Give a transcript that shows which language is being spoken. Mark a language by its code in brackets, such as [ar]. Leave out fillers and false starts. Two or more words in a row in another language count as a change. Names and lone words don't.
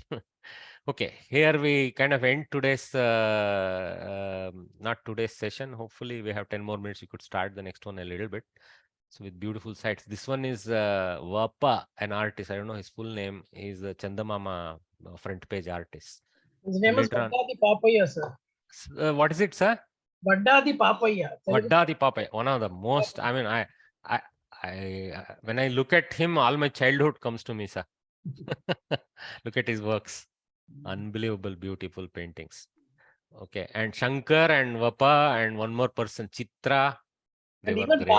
[en] Okay, here we kind of end today's, not today's session. Hopefully we have 10 more minutes. We could start the next one a little bit. So with beautiful sites. This one is Vapa, an artist. I don't know his full name. He's a Chandamama front page artist. His name is Vaddadi Papaya, sir. What is it, sir? Vaddadi Papaya. Vaddadi Papaya. One of the most, I mean, when I look at him, all my childhood comes to me, sir. Look at his works. Unbelievable, beautiful paintings. Okay. And Shankar and Vapa and one more person, Chitra. And even great.